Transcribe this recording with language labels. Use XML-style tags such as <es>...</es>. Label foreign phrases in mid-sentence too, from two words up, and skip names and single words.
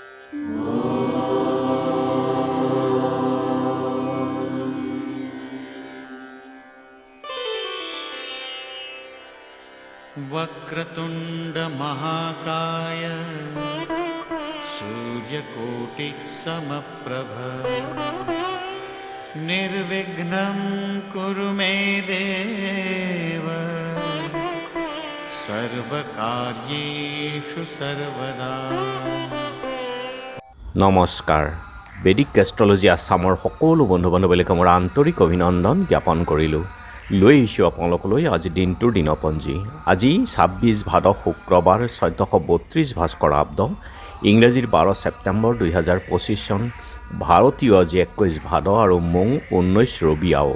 <sa>वक्रतुंड महाकाय सूर्यकोटि समप्रभ निर्विघ्नं कुरु मे देव सर्वकार्येषु सर्वदा।</sa> <as>নমস্কাৰ। বেদিক এষ্ট্ৰলজি আছামৰ সকলো বন্ধু বান্ধৱীলৈকে মোৰ আন্তৰিক অভিনন্দন জ্ঞাপন কৰিলোঁ। লৈ আহিছোঁ আপোনালোকলৈ আজি দিনটোৰ দিনপঞ্জী। আজি 26 ভাদ শুক্ৰবাৰ 1432 ভাস্কৰাব্দ, ইংৰাজীৰ 12 ছেপ্টেম্বৰ 2025 চন, ভাৰতীয় আজি 21 ভাদ আৰু মৌ 19 ৰবি আও।</as>